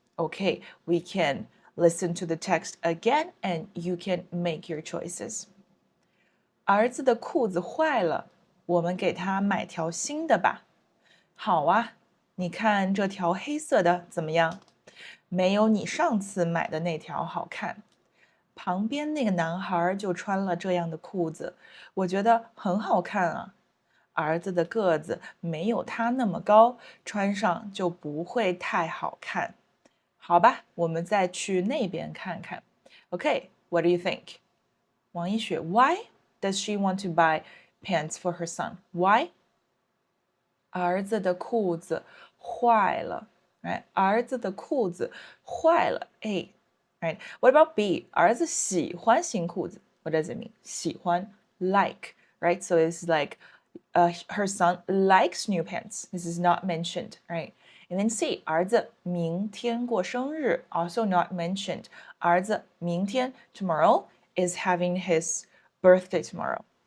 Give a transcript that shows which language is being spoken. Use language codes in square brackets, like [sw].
[en] Okay, we can listen to the text again and you can make your choices. [zh] 儿子的裤子坏了，我们给他买条新的吧。好啊，你看这条黑色的怎么样？没有你上次买的那条好看。旁边那个男孩就穿了这样的裤子，我觉得很好看啊。儿子的个子没有他那么高，穿上就不会太好看。好吧，我们再去那边看看。 [en] Okay, what do you think? 王一雪 Why does she want to buy pants for her son? Why? [zh] 儿子的裤子坏了 right? 儿子的裤子坏了 A right? [en] What about B? [zh] 儿子喜欢新裤子 [en] What does it mean? 喜欢 like right? So it's like her son likes new pants. This is not mentioned, right? And then C, [zh] 儿子明天过生日 [en] also not mentioned. [zh] 儿子明天 [en] tomorrow is having his birthday tomorrow.